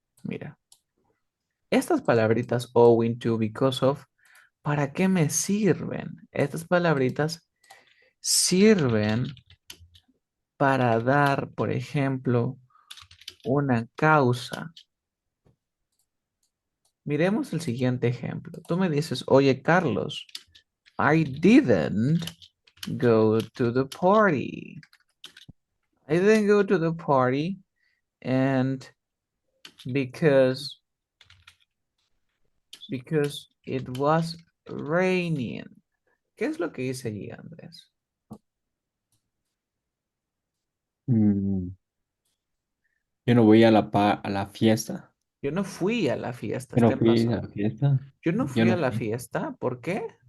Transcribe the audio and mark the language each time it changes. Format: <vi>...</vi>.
<es>Mira, estas palabritas owing to, because of, ¿para qué me sirven? Estas palabritas sirven para dar, por ejemplo, una causa. Miremos el siguiente ejemplo. Tú me dices, oye,</es> <en>Carlos, I didn't go to the party. I didn't go to the party and because it was raining.</en> <es>¿Qué es lo que dice allí, Andrés? Mm, yo no voy a a la fiesta. Yo no fui a la fiesta, Yo no está en fui a pasado. la fiesta. Yo no Yo fui a no la fui. fiesta, ¿por qué?</es>